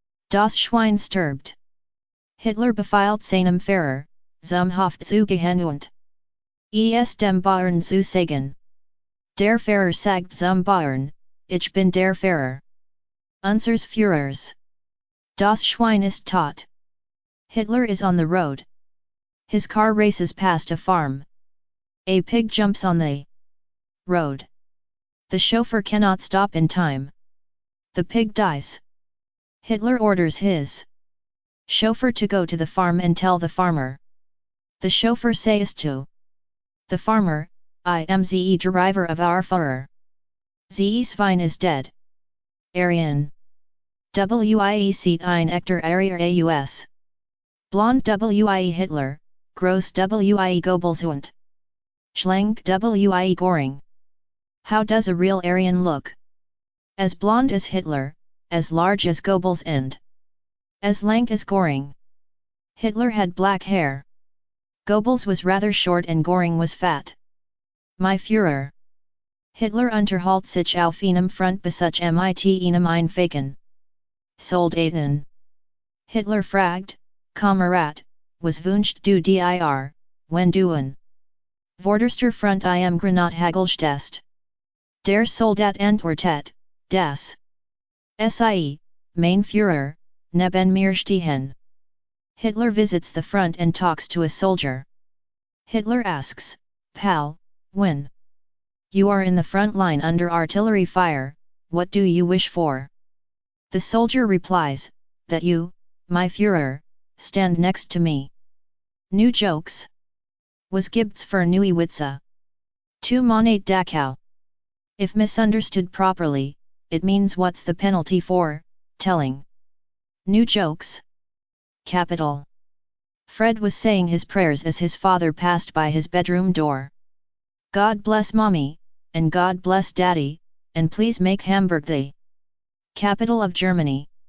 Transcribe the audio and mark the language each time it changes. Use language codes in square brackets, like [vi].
[de] Das Schwein stirbt. Hitler befiehlt seinem Fahrer, zum Hof zu gehen und es dem Bauern zu sagen. Der Fahrer sagt zum Bauern, ich bin der Fahrer. Unsers Führers. Das Schwein ist tot. [en] Hitler is on the road. His car races past a farm. A pig jumps on the road. The chauffeur cannot stop in time. The pig dies. Hitler orders his chauffeur to go to the farm and tell the farmer. The chauffeur says to the farmer, I am the driver of our Führer. The Schwein is dead. Aryan. [de] Wie sieht ein echter Arier aus? Blond wie Hitler, gross wie Goebbels und schlank wie Göring. [en] How does a real Aryan look? As blond as Hitler, as large as Goebbels and as lank as Göring. Hitler had black hair. Goebbels was rather short and Göring was fat. My Führer. [de] Hitler unterhält sich auf einem Front besuch mit einem einfachen Soldaten. Hitler fragt, Kamerad, was wünscht du dir, wenn du an vorderster Front im Granathagel stehst? Der Soldat antwortet, das Sie, mein Führer, neben mir stehen. [en] Hitler visits the front and talks to a soldier. Hitler asks, Pal, when you are in the front line under artillery fire, what do you wish for? The soldier replies, that you, my Führer, stand next to me. New jokes. [de] Was gibt's für neue Witze? Tu Monat Dachau. [en] If misunderstood properly, it means what's the penalty for telling new jokes? Capital. Fred was saying his prayers as his father passed by his bedroom door. God bless mommy, and God bless daddy, and please make Hamburg the capital of Germany.